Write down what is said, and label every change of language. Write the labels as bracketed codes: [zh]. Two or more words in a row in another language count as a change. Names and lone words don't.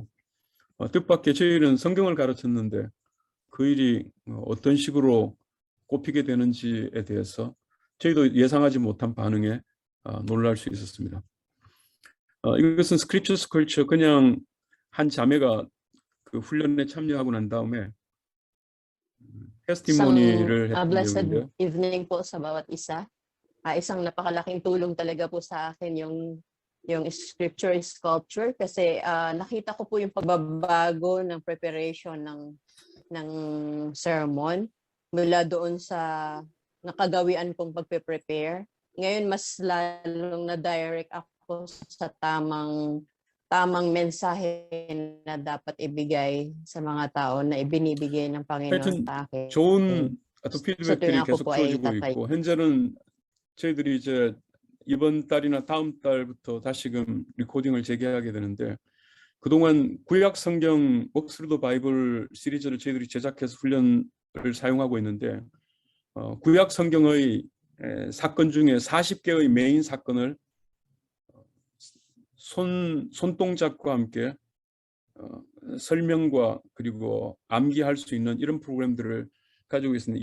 [ko] 뜻밖의 저희는 성경을 가르쳤는데 그 일이 어떤 식으로 꼽히게 되는지에 대해서 저희도 예상하지 못한 반응에 놀랄 수 있었습니다. 이것은 [en] scriptures culture, [ko] 그냥 한 자매가 그 훈련에 참여하고 난 다음에 테스티모니를 했던 blessed 내용인데요. [tl] evening po sa bawat isa. Isang napakalaking tulong talaga po sa akin yung [en] scripture sculpture [tl] kasi nakita ko po yung pagbabago ng preparation ng sermon mula doon sa nakagawian kong pagpe-prepare. Ngayon mas lalong na-direct ako sa tamang mensahe na dapat ibigay sa mga tao na ibinibigay ng Panginoon sa akin. [ko] 좋은 어떤 피드백들이 [tl] tuwing ako [ko] 계속 [tl] po ay [ko] 주어지고 [tl] tatay. [ko] 있고, 현재는 저희들이 이제 이번 달이나 다음 달부터 다시금 리코딩을 재개하게 되는데, 그동안 구약 성경 옥스퍼드 바이블 시리즈를 저희들이 제작해서 훈련을 사용하고 있는데 구약 성경의 사건 중에 40개의 메인 사건을 손동작과 함께 설명과 그리고 암기할 수 있는 이런 프로그램들을 가지고 있습니다.